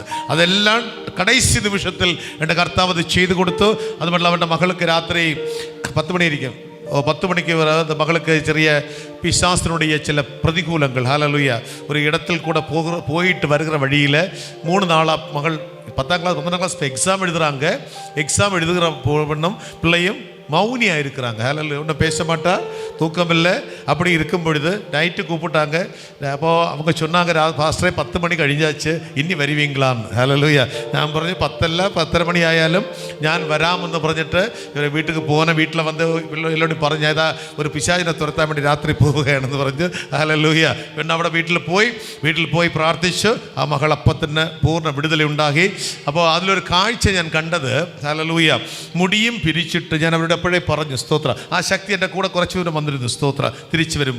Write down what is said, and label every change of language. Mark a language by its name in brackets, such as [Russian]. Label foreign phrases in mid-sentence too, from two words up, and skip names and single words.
[Malayalam] അതെല്ലാം കടൈസി നിമിഷത്തിൽ എൻ്റെ കർത്താവ് അത് ചെയ്തു കൊടുത്തു. അതുമല്ല അവൻ്റെ മകൾക്ക് രാത്രി 10 മണിയായിരിക്കും, 10 മണിക്ക് മകൾക്ക് ചെറിയ പിശാസിനുடைய ചില പ്രതികൂലങ്ങൾ. ഹല്ലേലൂയ. ഒരു ഇടത്തിൽ കൂടെ പോയിട്ട് വരുന്ന വഴിയിൽ 3 നാളാ മകൾ 10ാം ക്ലാസ് 12ാം ക്ലാസ് [Tamil] எக்ஸாம் எழுதுகிறாங்க. எக்ஸாம் எழுதுகிற பொண்ணும் பிள்ளையும் மௌனியாக இருக்கிறாங்க. ஹல்லேலூயா. ஒன்றும் பேச மாட்டா, தூக்கம் இல்லை. அப்படி இருக்கும் பொழுது நைட்டு கூப்பிட்டாங்க. அப்போது அவங்க சொன்னாங்க, பாஸ்டரே 10 மணி കഴിഞ്ഞാச்சு, ഇനി വരുവീங்களான்னு. ഹല്ലേലൂയ. [Malayalam] ഞാൻ പറഞ്ഞു 10 10:30 മണി ആയാലും ഞാൻ വരാമെന്ന് പറഞ്ഞിട്ട് വീട്ടിൽ പോകുന്ന വീട്ടിൽ വന്ന് എല്ലാവരോട് പറഞ്ഞു, ഏതാ ഒരു പിശാചിനെ തുരത്താൻ വേണ്ടി രാത്രി പോവുകയാണെന്ന് പറഞ്ഞ്. ഹല്ലേലൂയ. പിന്നെ അവിടെ വീട്ടിൽ പോയി പ്രാർത്ഥിച്ചു. ആ മകൾ അപ്പത്തിന് പൂർണ്ണ വിടുതല ഉണ്ടാക്കി. അപ്പോൾ അതിലൊരു കാഴ്ച ഞാൻ കണ്ടത്, ഹല്ലേലൂയ, മുടിയും പിരിച്ചിട്ട്, ഞാൻ അവരുടെ എപ്പോഴേ പറഞ്ഞു സ്തോത്ര, ആ ശക്തി എൻ്റെ കൂടെ കുറച്ച് ദൂരം വന്നിരുന്നു സ്തോത്ര, തിരിച്ചു വരുമ്പോൾ.